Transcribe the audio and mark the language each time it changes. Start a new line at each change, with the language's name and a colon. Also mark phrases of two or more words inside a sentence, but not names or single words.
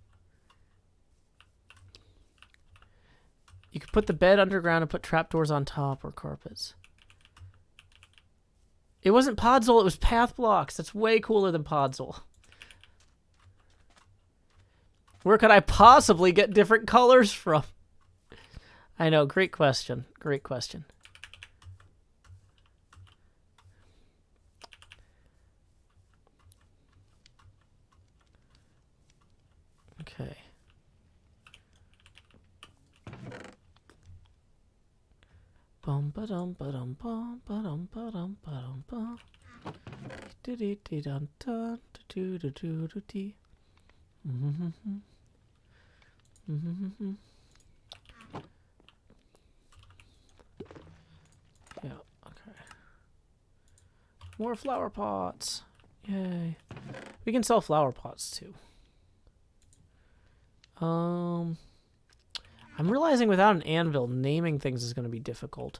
English: You could put the bed underground and put trapdoors on top or carpets. It wasn't Podzol, it was path blocks. That's way cooler than Podzol. Where could I possibly get different colors from? I know, great question. Great question. Okay. Bum ba dum ba dum bum ba dum ba dum ba dum bum. Dee dee dee dun dun do do do do dee. Yeah, okay. More flower pots. Yay. We can sell flower pots too. I'm realizing without an anvil, naming things is going to be difficult.